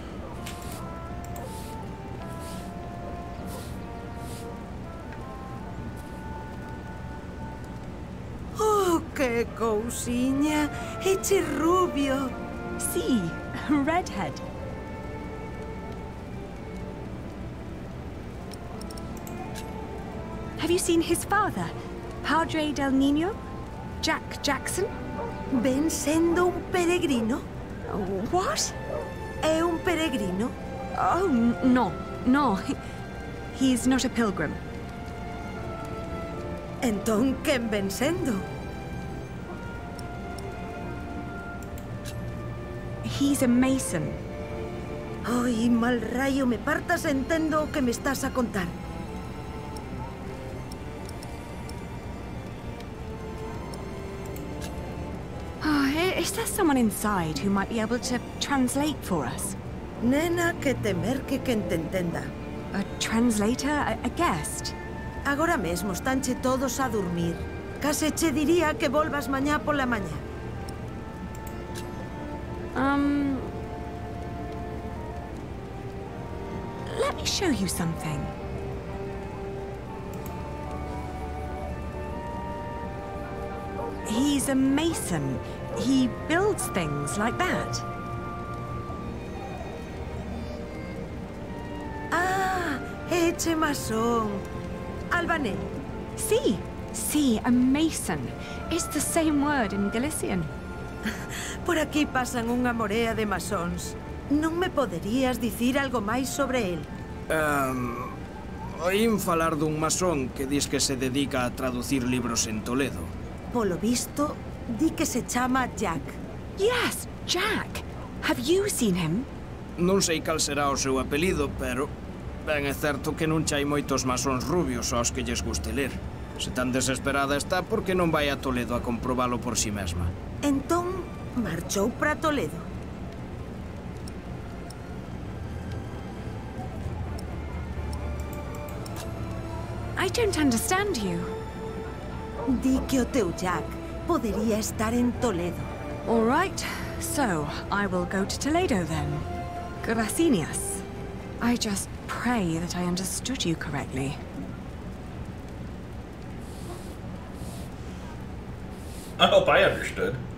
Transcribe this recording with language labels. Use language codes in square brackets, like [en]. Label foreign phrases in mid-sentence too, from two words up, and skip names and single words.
[gl] Oh, que cousiña. Eche rubio. Sí, [en] redhead. Have you seen his father, [es] Padre del Niño? [en] Jack Jackson? [gl] Ven sendo un peregrino. [en] What? [gl] É un peregrino? [en] Oh, no. He's not a pilgrim. [gl] Entón, quen ven sendo? [en] He's a mason. [gl] Ai, mal rayo, me partas entendo o que me estás a contar. [en] Is there someone inside who might be able to translate for us? [gl] Nena, que temer que quen te entenda. [en] A translator? A guest? [gl] Agora mesmo estanche todos a dormir. Case che diría que volvas mañá pola mañá. [en] Let me show you something. He's a mason. He builds things like that. [gl] Ah, eche masón. Albanés. [en] Sí, a mason. It's the same word in Galician. [gl] Por aquí pasan unha morea de masóns. Non me poderías dicir algo máis sobre el? Oín falar dun masón que dis que se dedica a traducir libros en Toledo. Polo visto, di que se chama Jack. [en] Yes, Jack. Have you seen him? [gl] Non sei cal será o seu apelido, pero ben é certo que non hai moitos masóns rubios aos que lles guste ler. Se tan desesperada está, por que non vai a Toledo a comprobalo por si mesma? Entón, marchou para Toledo. [en] I don't understand you. [gl] Di que o teu Jack podería estar en Toledo. [en] All right, so I will go to Toledo then. [es] Gracias. [en] I just pray that I understood you correctly. I hope I understood.